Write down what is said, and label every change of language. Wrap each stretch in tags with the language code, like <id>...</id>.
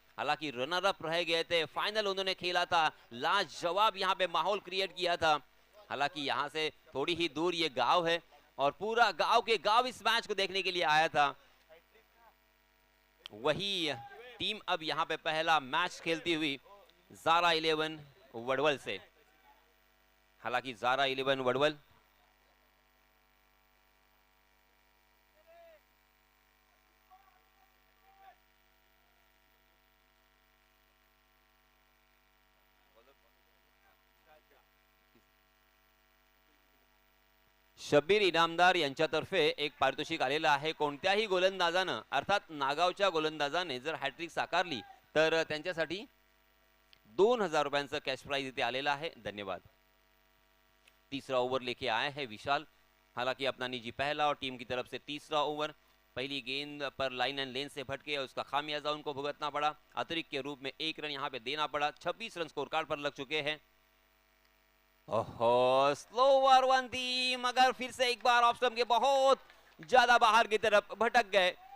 <hi>हालांकि runner up रह गए थे, फाइनल उन्होंने खेला था, लाजवाब यहाँ पे माहौल क्रिएट किया था। हालांकि यहाँ से थोड़ी ही दूर ये गांव है, और पूरा गांव के गांव इस मैच को देखने के लिए आया था। वही टीम अब यहाँ पे पहला मैच खेलती हुई ज़ारा 11 वडवल से।</hi> <mr>हालांकि ज़ारा 11 वडवल शब्बीर इनामदार यांच्यातर्फे एक पारितोषिक आलेलं आहे। कोणत्याही गोलंदाजानं, अर्थात नागावच्या गोलंदाजाने जर हॅट्रिक साकारली तर त्यांच्यासाठी 2,000 रुपयांचं कैश प्राइज इथे आलेला है। धन्यवाद।</mr> <hi>तीसरा ओवर लेके आए हैं विशाल। हालांकि अपना निजी पहला और टीम की तरफ से तीसरा ओवर। पहली गेंद पर लाइन एंड लेन से भटके और उसका खामियाजा उनको भुगतना पड़ा। अतिरिक्त के रूप में 1 रन यहाँ पे देना पड़ा। 26 रन स्कोर कार्ड पर लग चुके हैं। ओहो, स्लोवर वन थी, मगर फिर से एक बार ऑफ स्टंप के बहुत ज्यादा बाहर की तरफ भटक गए।</hi>